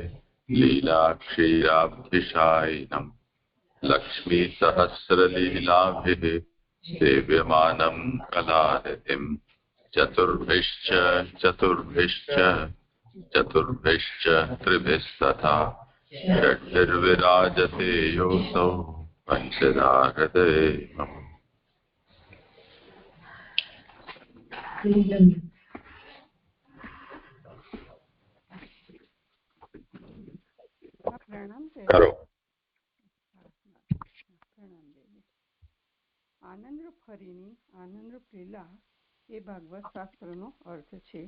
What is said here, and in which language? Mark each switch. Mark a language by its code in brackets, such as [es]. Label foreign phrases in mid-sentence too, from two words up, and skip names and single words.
[sa] लीलाक्षीराब्धिशायिनम् लक्ष्मीसहस्रलीलाभिः सेव्यमानं कलानिधिम् चतुर्भिश्च त्रिभिस्तथा षड्भिर्विराजते योऽसौ पञ्चदा हृदये मम। [gu] કરો આનંદરૂપ હરિની આનંદરૂપ લીલા એ ભાગવત શાસ્ત્રનો અર્થ છે.